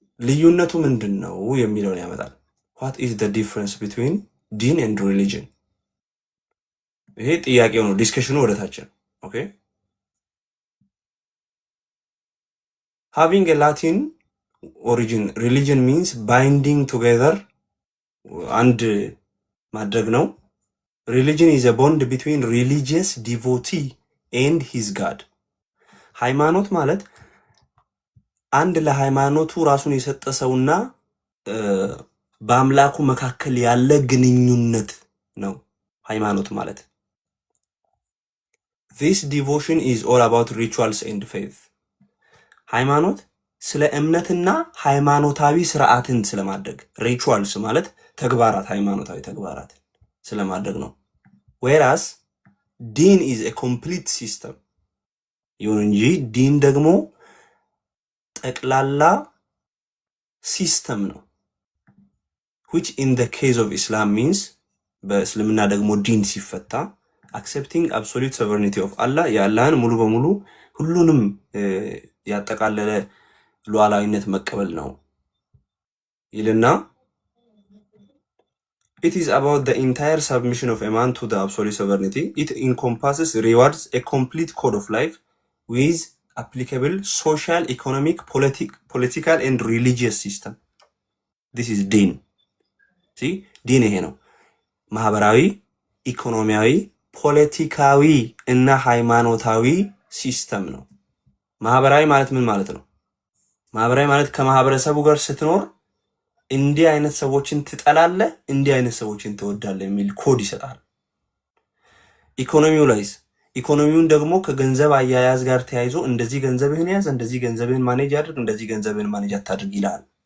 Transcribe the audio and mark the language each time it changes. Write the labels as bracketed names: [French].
[Amharic] ልዩነቱ ምንድነው የሚለውን ያመጣል። [English] what is the difference between deen and religion? [Amharic] ይሄ ጥያቄው ነው። ዲስከሽኑ ወደታችን [English] ኦኬ having a Latin origin religion means binding together and [Amharic] ማድረግ ነው። [English] religion is a bond between religious devotee and his god. [Amharic] ሃይማኖት ማለት አንድ ለሃይማኖቱ ራሱን የሰጠ ሰውና በአምላኩ መካከል ያለ ግንኙነት ነው ሃይማኖት ማለት። [English] this devotion is all about rituals and faith. [Amharic] ሃይማኖት ስለ እምነትና ሃይማኖታዊ ስርዓትን ስለማድረግ ሪቹዋልስ ማለት ተግባራት ሃይማኖታዊ ተግባራት ስለማድረግ ነው። [English] whereas [Amharic] ዲን [English] is a complete system. [Amharic] ይሁን እንጂ ዲን ደግሞ ጠቅላላ ሲስተም ነው [English] which in the case of Islam means [Amharic] በእስልምና ደግሞ ዲን ሲፈታ [English] accepting absolute sovereignty of Allah [Amharic] የአላህን ሙሉ በሙሉ ሁሉንም ያጠቃለለ ሉዓላዊነት መቀበል ነው ይልና [English] it is about the entire submission of a man to the absolute sovereignty. It encompasses rewards a complete code of life with applicable social, economic, political and religious system. This is deen. See? deen [Amharic] ይሄ ነው። ማህበራዊ፣ ኢኮኖሚያዊ፣ ፖለቲካዊ እና ሃይማኖታዊ ሲስተም ነው። ማህበራዊ ማለት ምን ማለት ነው? ማህበራዊ ማለት ከማህበረሰቡ ጋር ስትኖር እንዲህ አይነት ሰዎችን ትጠላለህ፣ እንዲህ አይነት ሰዎችን ትወዳለህ የሚል ኮድ ይሰጣል። ኢኮኖሚው ላይስ ኢኮኖሚውን ደግሞ ከገንዘብ አያያዝ ጋር ተያይዞ እንደዚህ ገንዘብህን ያዝ፣ እንደዚህ ገንዘብህን ማኔጅ አድርግ፣ እንደዚህ ገንዘብህን ማኔጅ አታድርግ ይላል።